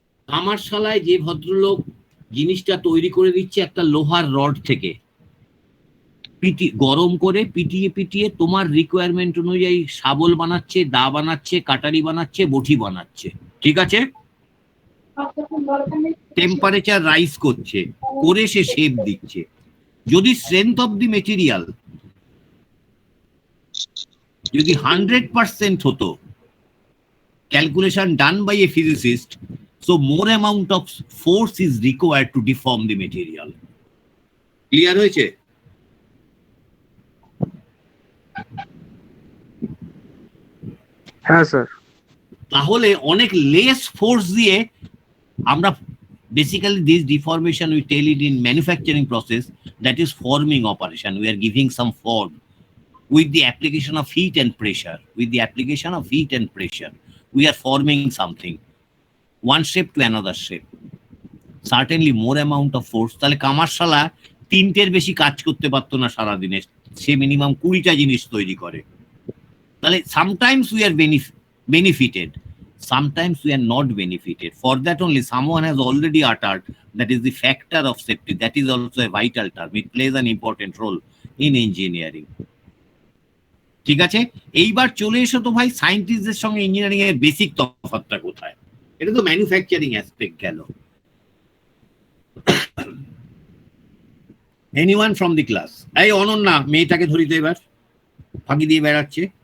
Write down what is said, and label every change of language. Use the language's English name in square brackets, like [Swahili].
[Bangla] কামারশালায় যে ভদ্রলোক জিনিসটা তৈরি করে দিচ্ছে একটা লোহার রড থেকে, গরম করে পিটিয়ে পিটিয়ে তোমার রিকোয়ারমেন্ট অনুযায়ী শাবল বানাচ্ছে, দা বানাচ্ছে, কাটারি বানাচ্ছে, বটি বানাচ্ছে, ঠিক আছে? টেম্পারেচার রাইজ করছে, করে সে শেপ দিচ্ছে। [English] যদি strength of the material যদি 100% হতো, calculation done by a physicist, so more amount of force is required to deform the material. [Bangla] Clear হয়েছে? হ্যাঁ স্যার। তাহলে অনেক লেস ফোর্স দিয়ে আমরা [English] basically this deformation we tell it in manufacturing process, that is forming operation. We are giving some form with the application of heat and pressure. With the application of heat and pressure, we are forming something, one shape to another shape. Certainly more amount of force. [Bangla] তাহলে কামারশালা 3টের বেশি কাজ করতে পারতো না সারাদিনে, সে minimum 20টা জিনিস তৈরি করে। তাহলে [English] sometimes we are benefited, sometimes we are not benefited. For that only, someone has already uttered that is the factor of safety. That is also a vital term. It plays an important role in engineering. [Bangla] ঠিক আছে, এইবার চলে এসো তো ভাই সায়েন্টিস্টদের সঙ্গে engineering এর basic তফাৎটা কোথায়? এটা তো ম্যানুফ্যাকচারিং অ্যাসপেক্ট গেল। Anyone from the class? এই অনন্যা, মেয়েটাকে ধরি তো এবার, ফাঁকি দিয়ে বেড়াচ্ছে।